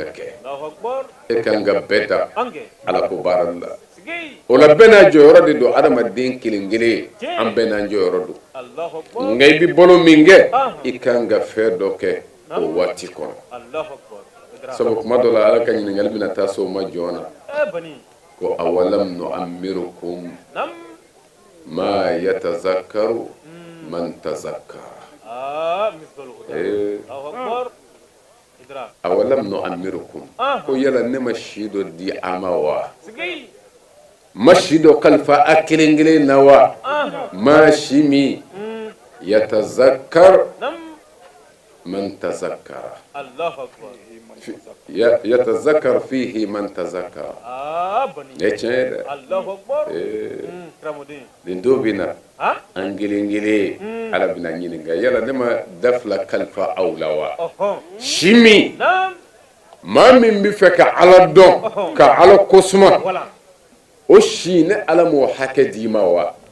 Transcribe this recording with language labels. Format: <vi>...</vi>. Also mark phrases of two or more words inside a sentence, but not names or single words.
<bm>kɛ e kan ka bɛɛ ta ala ko baara la o la bɛɛ n'a jɔyɔrɔ de don adamaden kelen kelen an bɛɛ n'an jɔyɔrɔ don nka i bɛ balo min kɛ i kan ka fɛn dɔ kɛ o waati kɔnɔ sabu kuma dɔ la ala ka ɲininkali bɛna taa se o ma joona ko</bm> <ar>أولم نعمركم ما يتذكر من تذكر أولم نعمركم</ar> <bm>ko yala ne ma si dɔ di a ma wa ma si dɔ kalifa a kelen kelen na wa ma si min</bm> <ar>يتذكر من تذكر يتذكر فيه من تذكر</ar> <bm>ne tiɲɛ dɛ nin don bɛ na an kelen kelen ala bɛna ɲininka yala ne ma da fila kalifa aw la wa si min maa min bɛ fɛ ka ala dɔn ka ala kosuma o si ne ala m'o hakɛ d'i ma wa</bm>